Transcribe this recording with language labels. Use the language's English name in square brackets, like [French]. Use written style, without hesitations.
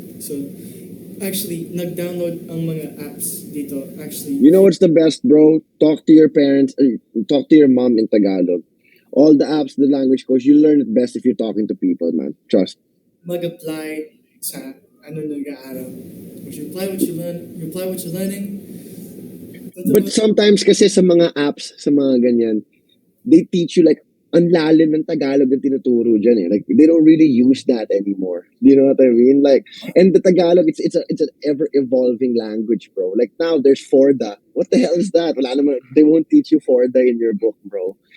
[Filipino] So, actually, nag-download ang mga apps dito. [English] Actually, You know what's the best, bro? Talk to your parents. Talk to your mom in Tagalog. All the apps, the language coach, you learn it best if you're talking to people, man. Trust. [Filipino] mag-apply sa ano nag-aaral. [English] Once you apply what you learn, you apply what you're learning. But sometimes [Filipino] kasi sa mga apps, sa mga ganyan, [English] they teach you like [Filipino] ang lalim ng Tagalog ang tinuturo dyan eh. [English] Like they don't really use that anymore. You know what I mean? Like, and the Tagalog, it's an ever evolving language, bro. Like now there's Forda. What the hell is that? [Filipino] Wala naman, [English] they won't teach you Forda in your book, bro.